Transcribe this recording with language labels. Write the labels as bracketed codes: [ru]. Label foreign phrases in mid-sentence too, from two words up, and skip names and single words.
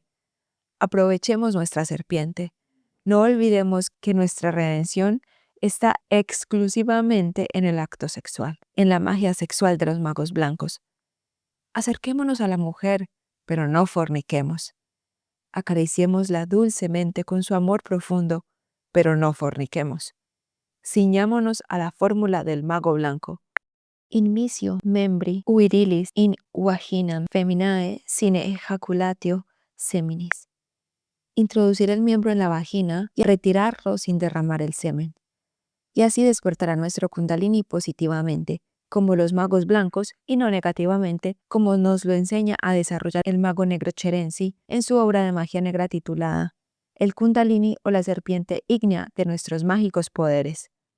[es] Aprovechemos nuestra serpiente. No olvidemos que nuestra redención está exclusivamente en el acto sexual, en la magia sexual de los magos blancos. Acerquémonos a la mujer, pero no forniquemos. Acariciémosla dulcemente con su amor profundo, pero no forniquemos. Ciñámonos a la fórmula del mago blanco. [la] In misio membri virilis in vaginam feminae sine ejaculatio seminis. [es] Introducir el miembro en la vagina y retirarlo sin derramar el semen. Y así despertará nuestro Kundalini positivamente, como los magos blancos, y no negativamente, como nos lo enseña a desarrollar el mago negro Cherensi en su obra de magia negra titulada El Kundalini o la serpiente ígnea de nuestros mágicos poderes.